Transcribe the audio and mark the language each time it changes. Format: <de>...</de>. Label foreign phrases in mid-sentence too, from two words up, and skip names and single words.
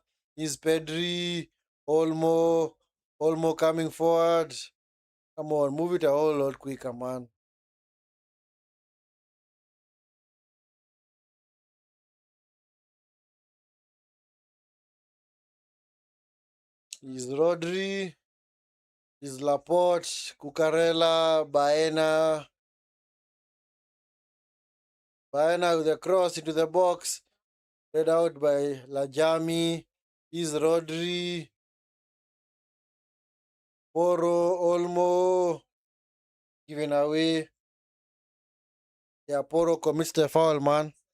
<en>Is Pedri. Olmo coming forward. Come on, move it a whole lot quicker, man. Is Rodri. Is Laporte. Cucurella. Baena. Baena with a cross into the box. Read out by Lajami. Is Rodri. Poro. Olmo. Given away. Yeah, Poro commits the foul, man.</en>